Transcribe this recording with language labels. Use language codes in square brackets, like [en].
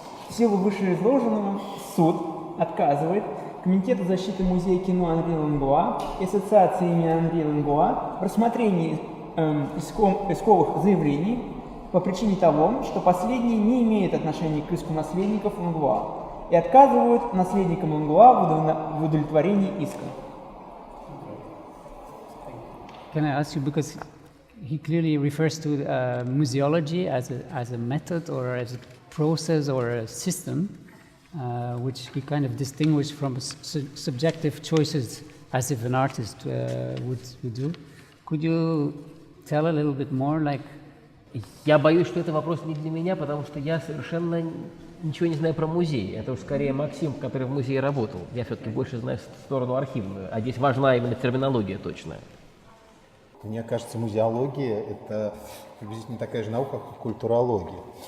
[ru] В силу вышеизложенного суд отказывает Комитету защиты музея кино Анри Ланглуа и Ассоциации имени Анри Ланглуа в рассмотрении исковых заявлений по причине того, что последние не имеют отношения к иску наследников Ланглуа и отказывают наследникам Ланглуа в удовлетворении иска. [en] Can I ask you, because he clearly refers to museology as a method or as a process or a system, which he kind of distinguished from subjective choices as if an artist would do. Could you tell a little bit more, like? [ru] Я боюсь, что это вопрос не для меня, потому что я совершенно ничего не знаю про музей. Это уж скорее Максим, который в музее работал. Я все-таки больше знаю сторону архивную, а здесь важна именно терминология точная. Мне кажется, музеология – это приблизительно такая же наука, как культурология.